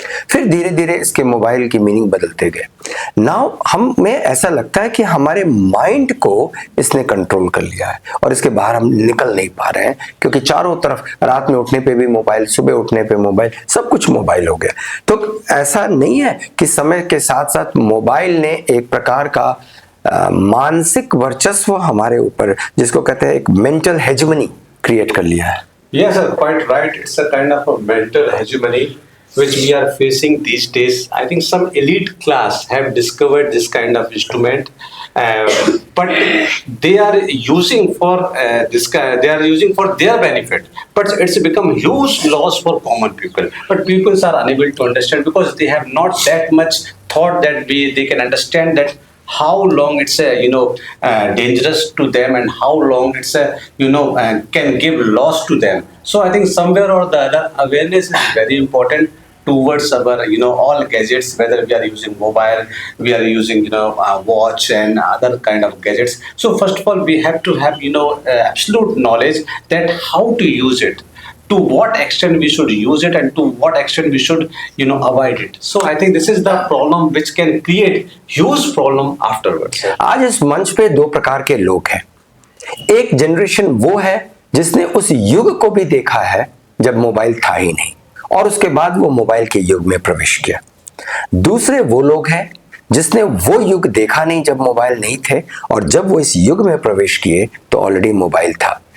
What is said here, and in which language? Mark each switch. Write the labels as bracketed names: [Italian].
[Hindi] फिर धीरे धीरे इसके मोबाइल की मीनिंग बदलते गए। नाउ हमें ऐसा लगता है कि हमारे माइंड को इसने कंट्रोल कर लिया है और इसके बाहर हम निकल नहीं पा रहे हैं क्योंकि चारों तरफ रात में उठने पे भी मोबाइल, सुबह उठने पे मोबाइल, सब कुछ मोबाइल हो गया। तो ऐसा नहीं है कि समय के साथ साथ मोबाइल ने एक प्रकार का मानसिक वर्चस्व हमारे ऊपर, जिसको कहते हैं एक मेंटल हेजेमनी, क्रिएट कर लिया है। [English] Yes, sir, quite right. It's a kind of a mental hegemony which we are facing these days. I think some elite class have discovered this kind of instrument, but they are using for they are using for their benefit. But it's become huge loss for common people. But people are unable to understand because they have not that much thought that they can understand that how long it's dangerous to them, and how long it's can give loss to them. So I think somewhere or the other, awareness is very important towards our all gadgets, whether we are using mobile, we are using watch and other kind of gadgets. So first of all, we have to have absolute knowledge that how to use it, to what extent we should use it, and to what extent we should avoid it. So I think this is the problem which can create huge problem afterwards. [Hindi] आज इस मंच पे दो प्रकार के लोग हैं। एक जनरेशन वो है जिसने उस युग को भी देखा है जब मोबाइल था ही नहीं, और उसके बाद वो मोबाइल के युग में प्रवेश किया। दूसरे वो लोग हैं जिसने वो युग देखा नहीं जब मोबाइल नहीं थे, और जब वो इस युग में प्रवेश किए तो ऑलरेडी मोबाइल था।